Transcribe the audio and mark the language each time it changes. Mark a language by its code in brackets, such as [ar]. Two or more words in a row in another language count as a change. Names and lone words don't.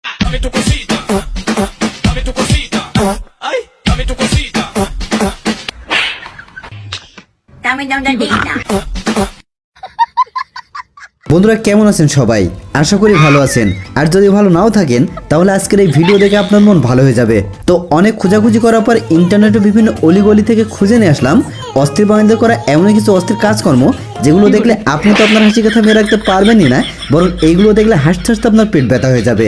[es] Dame tu cosita. Dame tu cosita. Ay, dame tu cosita. Dame dita. [bn] বন্ধুরা কেমন আছেন সবাই? আশা করি ভালো আছেন। আর যদি ভালো নাও থাকেন তাহলে আজকের এই ভিডিও দেখে আপনার মন ভালো হয়ে যাবে। তো অনেক খোঁজাখুঁজি করার পর ইন্টারনেটে বিভিন্ন অলিগলি থেকে খুঁজে নিয়ে আসলাম অস্থির বাণিজ্য করা এমন কিছু অস্থির কাজকর্ম যেগুলো দেখলে আপনি তো আপনার হাসি কথা মেরে রাখতে পারবেনই না, বরং এইগুলো দেখলে হাসতে হাসতে আপনার পেট ব্যথা হয়ে যাবে।